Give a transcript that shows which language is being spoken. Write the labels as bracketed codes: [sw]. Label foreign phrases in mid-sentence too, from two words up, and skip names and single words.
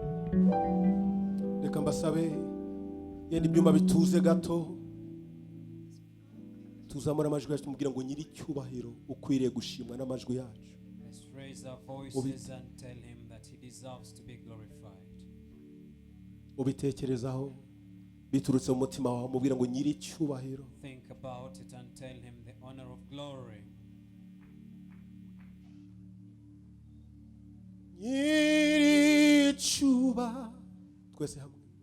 [rw] reka mbasabe yenda ibyuma bituze gato tuzamura amajwi yacu tumubwira ngo nyiri icyubahiro ukwiriye gushimwa n'amajwi yacu. [en] Let's raise our voices and tell him that he deserves to be glorified. [rw] Ubitekerezaho biturutse mu mutima wawe mubwira ngo nyiri icyubahiro. [en] Think about it and tell him the honor of glory. [rw] Nyiri icyubahiro twese hamwe.